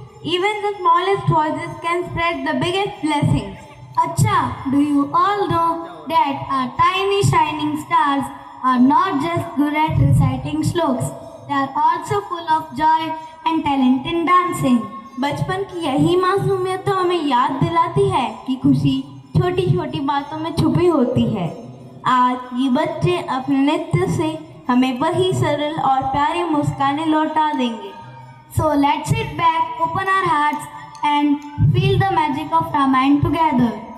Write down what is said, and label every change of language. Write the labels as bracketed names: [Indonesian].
[English] Even the smallest voices can spread the biggest blessings. Acha, do you all know that our tiny shining stars are not just good at reciting shloks, they are also full of joy and talent in dancing. [Hindi] बचपन की यही मासूमियत तो हमें याद दिलाती है कि खुशी छोटी छोटी बातों में छुपी होती है। आज ये बच्चे अपने नृत्य से हमें वही सरल और प्यारी मुस्कानें लौटा देंगे। [English] So let's sit back, open our hearts and feel the magic of Ramayana together.